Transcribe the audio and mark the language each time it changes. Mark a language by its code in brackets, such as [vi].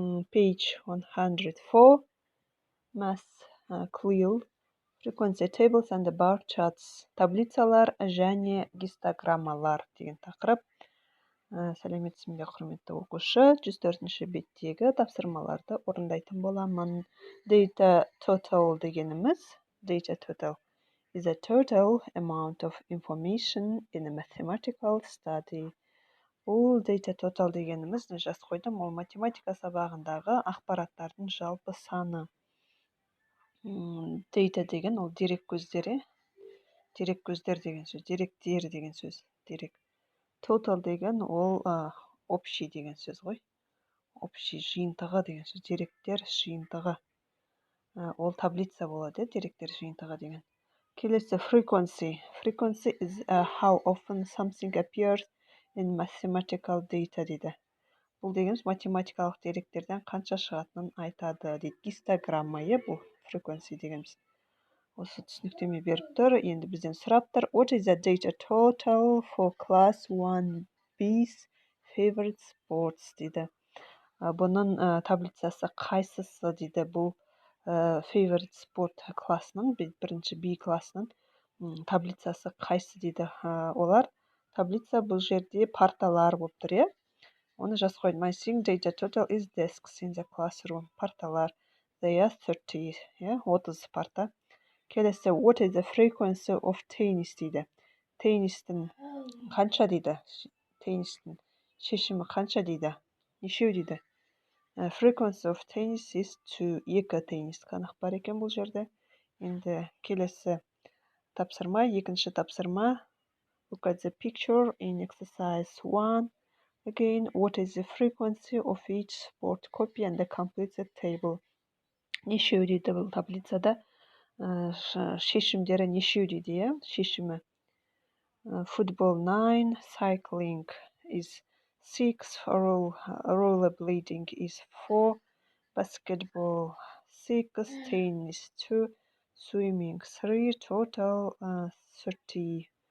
[en] Page 104, Math Quill, Frequency Tables and Bar Charts, [kk] таблицалар және гистограммалар деген тақырып. Сәлеметсің бе, құрметті оқушы? 104-ші беттегі тапсырмаларды орындайтын боламын. [en] Data total дегеніміз, data total is a total amount of information in a mathematical study. [kk] Бұл data total дегеніміз, жазып қойдым, ол математика сабағындағы ақпараттардың жалпы саны. Data деген ол дерек көздері, дерек көздер деген сөз, деректер деген сөз, дерек. Total деген ол общий деген сөз ғой. Общий жиынтығы деген сөз, деректер жиынтығы. Ол таблица болады, деректер жиынтығы деген. Келесі frequency. [en] Frequency is how often something appears in mathematical data дейді. [kk] Бұл дегеніміз математикалық деректерден қанша шығатынын айтады дейді. Гистограмма, бұл frequency дегеніміз. Осы түсініктеме беріп тұр. Енді бізден сұрап тұр. [en] What is the data total for class 1B's favorite sports дейді. [kk] Бұның таблицасы қайсысы дейді. Бұл favorite sport классының, бірінші B классының таблицасы қайсы дейді. Олар таблица бұл жерде парталар болып тұр, Оны жазып қойдым. [en] I think data total is desks in the classroom. [kk] Парталар. [en] They are 30. [kk] 30 парта. [en] Келесі, what is the frequency of tennis дейді. [kk] Теннистің қанша дейді. Теннистің шешімі қанша дейді. Нешеу дейді. [en] Frequency of tennis is 2. [kk] Екі теннис қанық бар екен бұл жерде. Енді келесі тапсырма, екінші тапсырма. [en] Look at the picture in exercise 1. Again, what is the frequency of each sport? Copy and complete the table. [kk] Нешеу дейді бұл таблицада. Шешімдері нешеу дейді, шешімі. [en] Football 9, cycling is 6, rollerblading is 4, basketball 6, tennis 2, swimming 3, total 30.